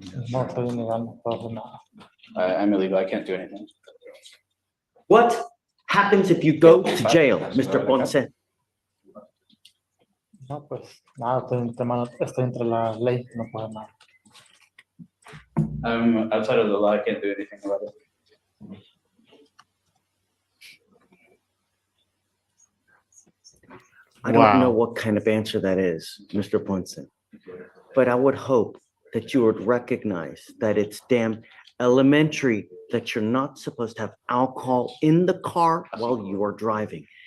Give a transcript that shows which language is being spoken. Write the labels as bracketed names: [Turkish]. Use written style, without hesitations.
[Spanish] No estoy ilegal, no puedo hacer nada. [English] I'm illegal. I can't do anything. What happens if you go to jail, Mr. Ponce? [Spanish] No, pues nada, estoy entre la ley, no puedo hacer nada. [English] I'm outside of the law. I can't do anything about it. I don't know what kind of answer that is, Mr. Ponce, but I would hope that you would recognize that it's damn elementary that you're not supposed to have alcohol in the car while you are driving.